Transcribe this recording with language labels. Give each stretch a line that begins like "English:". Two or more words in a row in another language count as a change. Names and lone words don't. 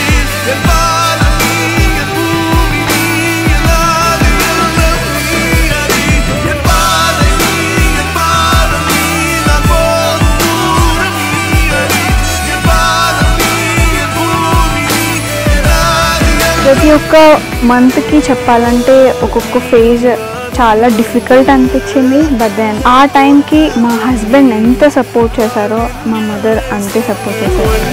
Tamil: என் பாதம் நீ, என் பூமி நீ, என் ஆதி எண்ணம் நீ அறி. என் பாதை நீ, என் பாதம் நீ, நான் போகும் தூரம் நீ அறி. என் பாதம் நீ, என் பூமி நீ, என் ஆதி எண்ணம்.
Telugu: ప్రతి ఒక్క మంత్కి చెప్పాలంటే ఒక్కొక్క ఫేజ్ చాలా డిఫికల్ట్ అనిపించింది.
English: But then
Telugu: ఆ టైంకి మా హస్బెండ్ ఎంత సపోర్ట్ చేశారో మా మదర్ అంతే సపోర్ట్ చేశారు.